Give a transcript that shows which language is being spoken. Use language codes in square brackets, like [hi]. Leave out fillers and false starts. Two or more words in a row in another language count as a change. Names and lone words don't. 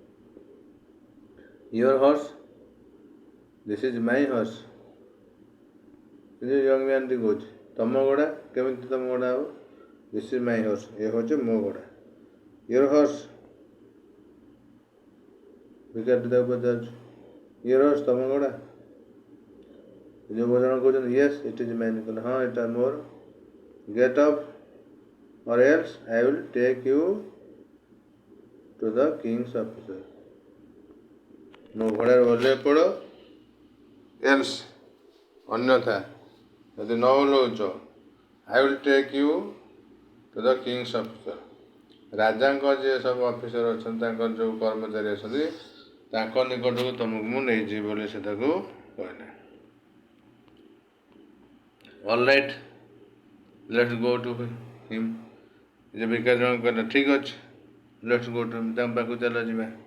[en] your horse, this is my horse, [or] କିନ୍ତୁ [en] young man-ti [or] କହୁଛି, ତମ ଘୋଡ଼ା, କେମିତି ତମ ଘୋଡ଼ା ହେବ? [en] this is my horse, [or] ଏ ହେଉଛି ମୋ ଘୋଡ଼ା। [en] your horse, [or] ଭିକାରୀଟି ତାକୁ ପଚାରୁଛି, [en] your horse, [or] ତମ ଘୋଡ଼ା? ଯୁବକ ଜଣ କହୁଛନ୍ତି, [en] yes it is mine, [or] କହିଲେ ହଁ ଏଇଟା ମୋର। [en] get off or else I will take you to the king's officer, [or] ମୋ ଘୋଡ଼ାରେ ଓହ୍ଲେଇ ପଡ଼, ଏଲ୍ସ ଅନ୍ୟଥା ଯଦି ନ ଓହ୍ଲଉଛ, [en] I will take you to the king's officer, [or] ରାଜାଙ୍କ ଯିଏ ସବୁ ଅଫିସର ଅଛନ୍ତି, ତାଙ୍କର ଯେଉଁ କର୍ମଚାରୀ ଅଛନ୍ତି, ତାଙ୍କ ନିକଟକୁ ତୁମକୁ ମୁଁ ନେଇଯିବି ବୋଲି ସେ ତାକୁ କହିଲେ। [en] all right, let's go to him, [or] ଯେ ଭିକାରୀ ଜଣକ କହିଲା, ଠିକ୍ ଅଛି, [en] let's go to him, [or] ତାଙ୍କ ପାଖକୁ ଚାଲ ଯିବା।